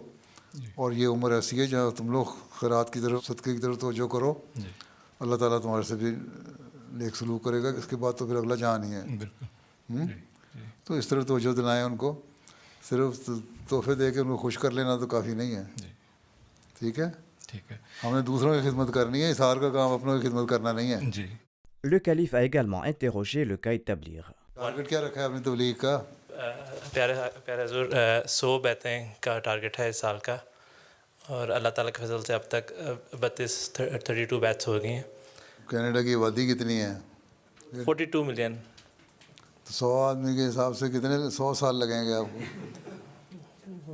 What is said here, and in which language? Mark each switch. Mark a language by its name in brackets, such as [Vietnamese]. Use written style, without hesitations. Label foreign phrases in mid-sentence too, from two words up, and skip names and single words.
[Urdu] اور یہ عمر ایسی ہے جہاں تم لوگ خیرات کی طرف, صدقے کی طرف توجہ کرو, اللہ تعالیٰ تمہارے سے بھی نیک سلوک کرے گا. اس کے بعد تو پھر اگلا جہان ہی ہے. تو اس طرح توجہ دلائیں ان کو. صرف تحفے دے کے ان کو خوش کر لینا تو کافی نہیں ہے. ٹھیک ہے. ٹھیک ہے. ہم نے دوسروں کی خدمت کرنی ہے, اثار کا کام اپنوں کی خدمت کرنا نہیں ہے. جی. [French] Le calife a également interrogé le Caïd Tabligh. [Urdu] ٹارگیٹ کیا رکھا ہے اپنی تبلیغ کا؟ پیارے حضور 100 بیعتیں کا ٹارگیٹ ہے اس سال کا, اور اللہ تعالیٰ کے فضل سے اب تک 32 بیعتس ہو گئی ہیں. کینیڈا کی آبادی کتنی ہے؟ 42 ملین. تو 100 آدمی کے حساب سے کتنے 100 سال لگیں گے آپ کو؟